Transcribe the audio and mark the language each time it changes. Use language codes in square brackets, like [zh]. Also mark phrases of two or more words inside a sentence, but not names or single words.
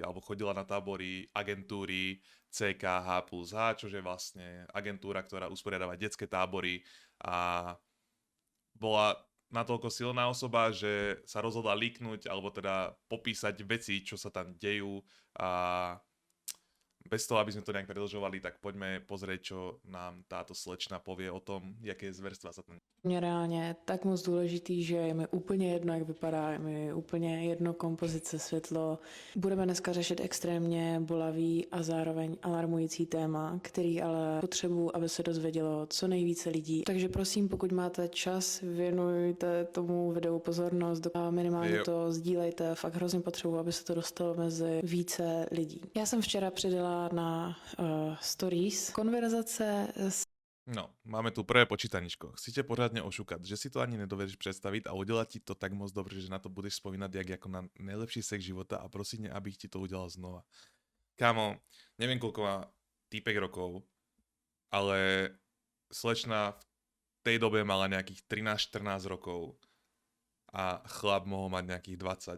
[sk] alebo chodila na tábory agentúry CKH plus H, čo je vlastne agentúra, ktorá usporiadáva detské tábory a bola natoľko silná osoba, že sa rozhodla líknuť, alebo teda popísať veci, čo sa tam dejú a bez toho, aby sme to nejak predĺžovali, tak poďme pozrieť, čo nám táto slečna povie o tom, jaké zverstva sa tam... [cs] Mě reálně tak moc důležitý, že je mi úplně jedno, jak vypadá, je mi úplně jedno kompozice, světlo. Budeme dneska řešit extrémně bolavý a zároveň alarmující téma, který ale potřebuji, aby se dozvědělo co nejvíce lidí. Takže prosím, pokud máte čas, věnujte tomu videu pozornost a minimálně to sdílejte. Fakt hrozně potřebuji, aby se to dostalo mezi více lidí. Já jsem včera přidala na stories konverzace s... No, [sk] máme tu prvé počítaničko. Chcete pořádne ošukať, že si to ani nedovedeš predstaviť a udelať ti to tak moc dobre, že na to budeš spomínať jak ako na najlepší sex života a prosiť, aby ti to udelal znova. Kámo, neviem koľko má týpek rokov, ale slečna v tej dobe mala nejakých 13-14 rokov a chlap mohol mať nejakých 20.